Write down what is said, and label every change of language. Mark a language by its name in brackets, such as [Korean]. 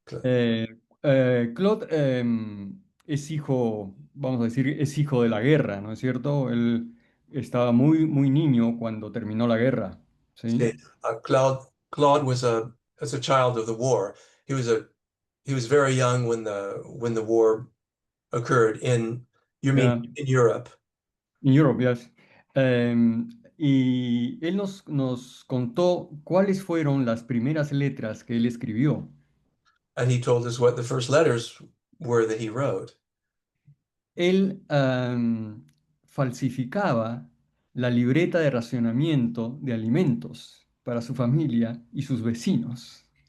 [Spanish] Eh, Claude es hijo, vamos a decir, es hijo de la guerra, ¿no es cierto? Él estaba muy niño cuando terminó la guerra, ¿sí? [English] Say, Claude was as a child of the war. He was very young when the war occurred in you mean Yeah, in Europe. in Europe, yes. [Spanish] Y él nos contó cuáles fueron las primeras letras que él escribió. [English] And he told us what the first letters were that he wrote. [Spanish] Él falsificaba la libreta de racionamiento de alimentos para su familia y sus vecinos.